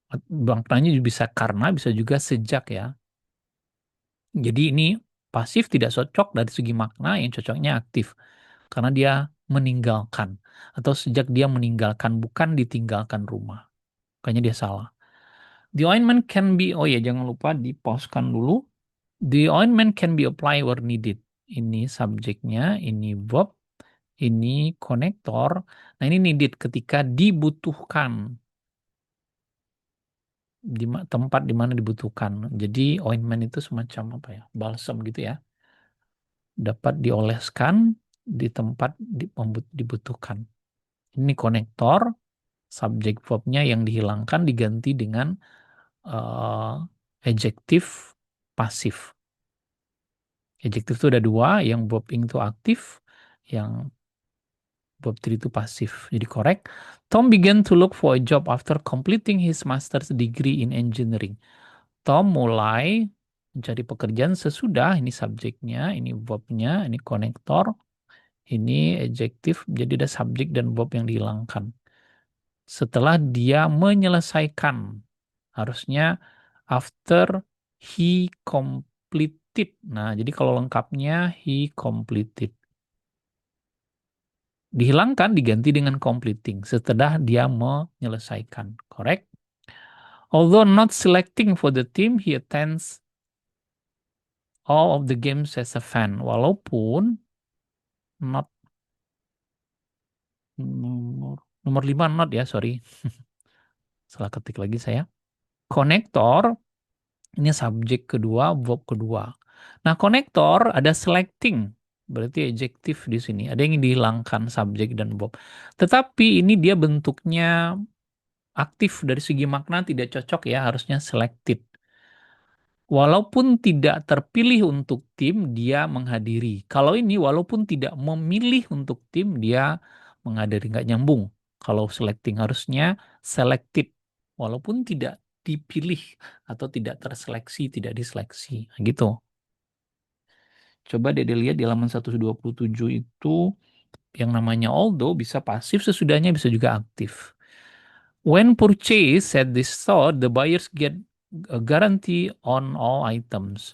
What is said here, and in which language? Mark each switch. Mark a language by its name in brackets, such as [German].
[Indonesian] Maknanya bisa karena, bisa juga sejak ya. Jadi ini pasif tidak cocok dari segi makna, yang cocoknya aktif. Karena dia meninggalkan. Atau sejak dia meninggalkan, bukan ditinggalkan rumah. Makanya dia salah. [English] The ointment can be, [Indonesian] oh ya jangan lupa di-pause-kan dulu. [English] The ointment can be applied where needed. [Indonesian] Ini subjeknya, ini verb, ini konektor. Nah ini needed ketika dibutuhkan. Di tempat di mana dibutuhkan. Jadi ointment itu semacam apa ya? Balsam gitu ya. Dapat dioleskan di tempat dibutuhkan. Ini konektor, subjek verbnya yang dihilangkan diganti dengan adjektif pasif. Adjektif itu ada dua, yang verb itu aktif, yang verb 3 itu pasif. Jadi correct. [English] Tom began to look for a job after completing his master's degree in engineering. [Indonesian] Tom mulai mencari pekerjaan sesudah, ini subjeknya, ini verbnya, ini konektor, ini adjektif, jadi ada subjek dan verb yang dihilangkan. Setelah dia menyelesaikan, harusnya [English] after he completed. [Indonesian] Nah, jadi kalau lengkapnya [English] he completed. [Indonesian] Dihilangkan diganti dengan completing setelah dia menyelesaikan. Correct? [English] Although not selecting for the team, he attends all of the games as a fan. [Indonesian] Walaupun not nomor 5 not ya, sorry. Salah ketik lagi saya. Konektor, ini subjek kedua, verb kedua. Nah, konektor ada selecting, berarti adjektif di sini. Ada yang dihilangkan subjek dan verb. Tetapi ini dia bentuknya aktif dari segi makna tidak cocok ya, harusnya selected. Walaupun tidak terpilih untuk tim, dia menghadiri. Kalau ini walaupun tidak memilih untuk tim, dia menghadiri. Nggak nyambung. Kalau selecting harusnya selected. Walaupun tidak dipilih atau tidak terseleksi, tidak diseleksi. Nah, gitu. Coba dia lihat di halaman 127 itu yang namanya although bisa pasif, sesudahnya bisa juga aktif. [English] When purchased at this store, the buyers get a guarantee on all items.